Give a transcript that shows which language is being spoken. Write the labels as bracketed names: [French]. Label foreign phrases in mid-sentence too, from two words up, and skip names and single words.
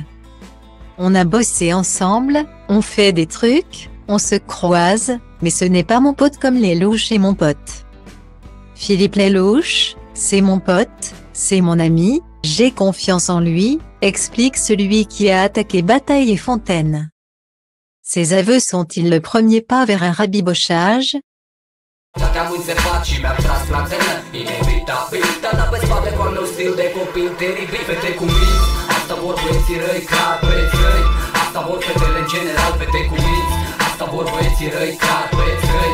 [French] On a bossé ensemble, on fait des trucs, on se croise, mais ce n'est pas mon pote comme Lelouch est mon pote. Philippe Lelouch, c'est mon pote, c'est mon ami, j'ai confiance en lui, explique celui qui a attaqué Bataille et Fontaine. Ces aveux sont-ils le premier pas vers un rabibochage? [Romanian] Te-am înțepat și mi-am tras la tenă Inevitabil, te-am dat pe spate cu al meu stil de copil teribil. Fete cu minți, asta vor băieții răi ca băieți răi. Asta vor fetele în general, fete cu minți. Asta vor băieții răi ca băieți răi.